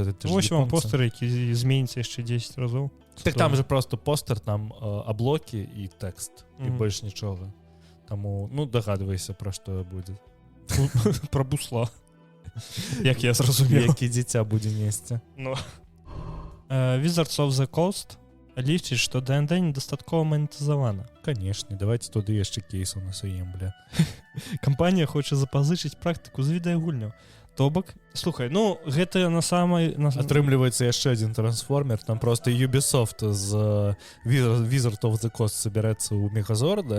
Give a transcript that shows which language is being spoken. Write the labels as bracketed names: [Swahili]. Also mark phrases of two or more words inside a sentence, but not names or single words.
[Belarusian] Вось вам постер, які зменіцца яшчэ 10 разоў. Так там же просто постер, там аблокі і тэкст, і больш нічога. Таму, дагадвайся, пра што будзе. Пра бусла. Як я зразумеў. Які дзіця будзе несці. Wizards of the Coast лічыць, што D&D недастаткова манетызавана. Канешне, давайте туды яшчэ кейсу насуем, бля. Кампанія хоча запазычыць практыку з відэагульняў. То бок, слухай, гэта на самай... Атрымліваецца яшчэ адзін трансформер, там просто Ubisoft з Wizards of the Coast соберэцца ў Мегазорда.